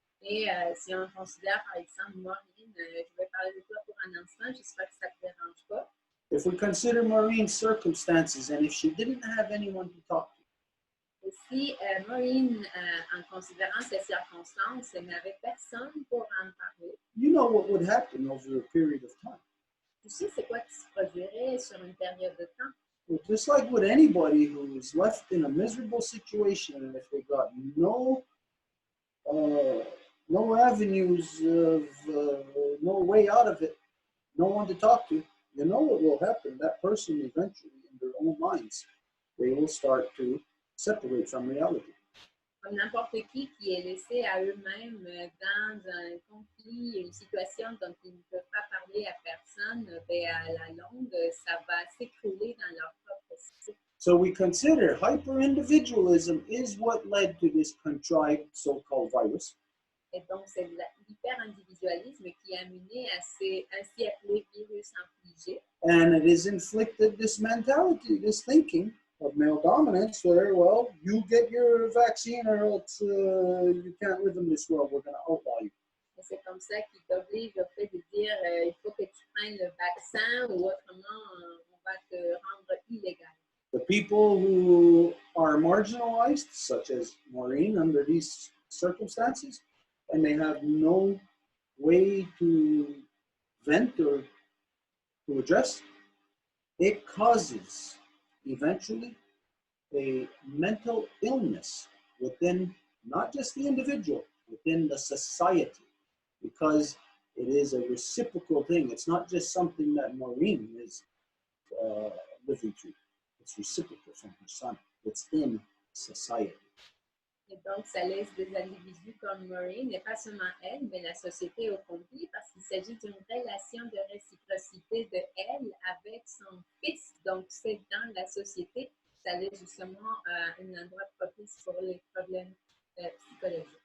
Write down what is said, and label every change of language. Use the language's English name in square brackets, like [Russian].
[French] Et si on considère, par exemple, Maureen, je vais parler de toi pour un instant, j'espère que ça ne te dérange pas. [English] If we consider Maureen's circumstances and if she didn't have anyone to talk to, [French] et si Maureen, en considérant ses circonstances, n'avait personne pour en parler, [English] you know what would happen over a period of time. [French] Tu sais c'est quoi qui se produirait sur une période de temps? [English] Well, just like with anybody who is left in a miserable situation, and if they got no avenues of, no way out of it, no one to talk to, you know what will happen? That person eventually, in their own minds, they will start to separate from reality. [French] Comme n'importe qui est laissé à eux-mêmes dans un conflit, une situation dont ils ne peuvent pas parler à personne, ben à la longue, ça va s'écrouler dans leur propre cycle. [English] So we consider hyper-individualism is what led to this contrived so-called virus. [French] Et donc, c'est l'hyper-individualisme qui a mené à ces ainsi appelés virus infligés. [English] And it has inflicted this mentality, this thinking of male dominance where, well, you get your vaccine or else you can't live in this world. We're going to outlaw you. [French] C'est comme ça qu'il t'oblige au fait de dire il faut que tu prennes le vaccin ou autrement on va te rendre illégal. [English] The people who are marginalized, such as Maureen, under these circumstances, and they have no way to vent or to address, it causes eventually a mental illness within not just the individual, within the society, because it is a reciprocal thing. It's not just something that Maureen is living through. It's reciprocal from her son. It's in society. [French] Et donc, ça laisse des individus comme Maureen, et pas seulement elle, mais la société au complet, parce qu'il s'agit d'une relation de réciprocité de elle avec son fils. Donc, c'est dans la société, ça laisse justement un endroit propice pour les problèmes psychologiques.